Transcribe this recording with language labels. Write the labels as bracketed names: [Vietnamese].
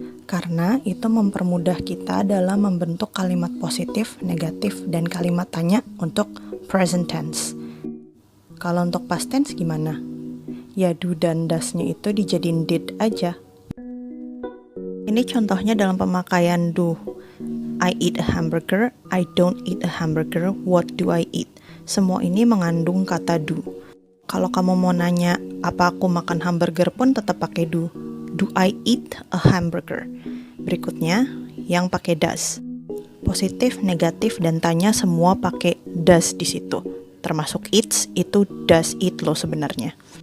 [Indonesian] Karena itu mempermudah kita dalam membentuk kalimat positif, negatif, dan kalimat tanya untuk present tense. Kalau untuk past tense gimana? Ya do dan does-nya itu dijadiin did aja. Ini contohnya dalam pemakaian do. [English] I eat a hamburger, I don't eat a hamburger, what do I eat? [Indonesian] Semua ini mengandung kata do. [English] Kalau kamu mau nanya, [Indonesian] apa aku makan hamburger pun tetap pakai do. [English] Do I eat a hamburger? [Indonesian] Berikutnya, yang pakai does. Positif, negatif, dan tanya semua pakai does di situ. Termasuk eats, itu does eat loh sebenarnya.